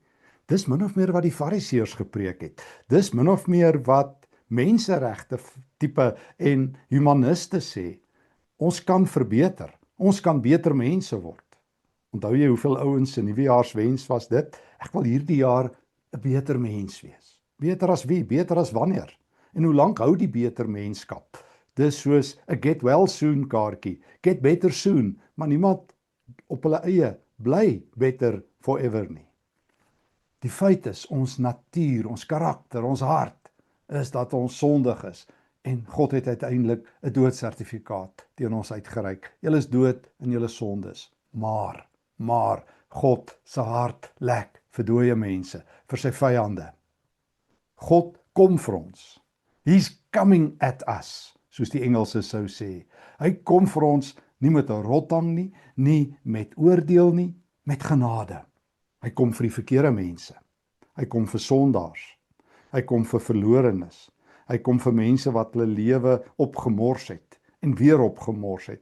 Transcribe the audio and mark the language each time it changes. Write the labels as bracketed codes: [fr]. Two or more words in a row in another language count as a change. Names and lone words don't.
[af] Dis min of meer wat die Fariseërs gepreek het. Dis min of meer wat menseregte tipe en humaniste sê. Ons kan verbeter. Ons kan beter mense word. Onthou jy hoeveel ouens se nuwejaarswens was dit? Ek wil hierdie jaar 'n beter mens wees. Beter as wie? Beter as wanneer? En hoe lank hou die beter menskap? Dis soos 'n [en] get well soon [af] kaartjie. [en] Get better soon, [af] maar niemand op hulle eie bly [en] better forever [af] nie. Die feit is, ons natuur, ons karakter, ons hart, is dat ons sondig is. En God het uiteindelik 'n doodsertifikaat teen ons uitgereik. Julle is dood in julle sondes. Maar God se hart lek vir dooie mense, vir sy vyande. God kom vir ons. [en] He's coming at us, [af] soos die Engelse sou sê. Hy kom vir ons nie met 'n rothang nie, nie met oordeel nie, met genade. Hy kom vir die verkeerde mense. Hy kom vir sondaars. Hy kom vir verlorenes. Hy kom vir mense wat hulle lewe opgemors het en weer opgemors het.